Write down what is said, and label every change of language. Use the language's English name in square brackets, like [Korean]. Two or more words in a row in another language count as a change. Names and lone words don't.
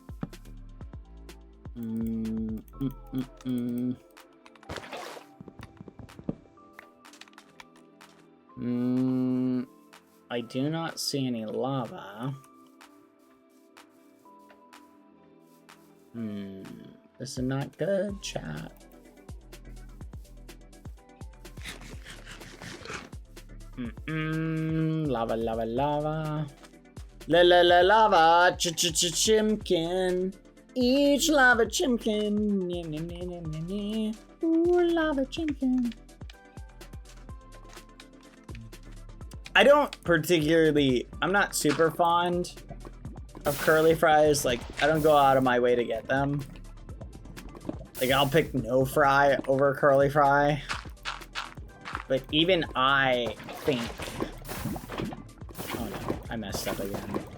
[English] I do not see any lava. This is not good, chat. Lava, lava, lava. La la la lava, chimkin. Each lava chimkin. Ooh, lava chimkin. I don't particularly, I'm not super fond of curly fries. Like, I don't go out of my way to get them. Like, I'll pick no fry over curly fry. But even I think, oh no, I messed up again.